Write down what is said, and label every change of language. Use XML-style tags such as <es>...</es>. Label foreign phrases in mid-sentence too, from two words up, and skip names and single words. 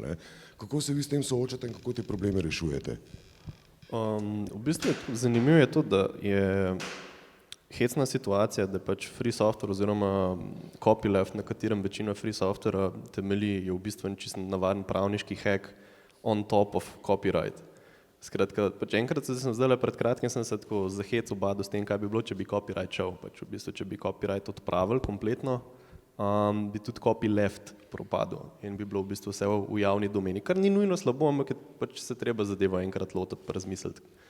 <sl>Kako se vi s tem soočate in kako te probleme rešujete? V bistvu zanimivo je to, da je hecna situacija, da pač</sl> <en>free software</en> <sl>oziroma copyleft, na katerem večina</sl> <en>free softwarea</en> <sl>temelji, je v bistvu čisto navaden pravniški</sl> <en>hack on top of copyright.</en> <sl>Skratka, pač enkrat sem zdaj pred kratkim sem se tako za hec obadil s tem, kaj bi bilo, če bi copyright šel. Pač v bistvu, če bi copyright odpravili kompletno, bi tudi copyleft propadel in bi bilo v bistvu vse v javni domeni, kar ni nujno slabo, ampak pač se treba zadeva enkrat lotiti pa razmisliti.</sl>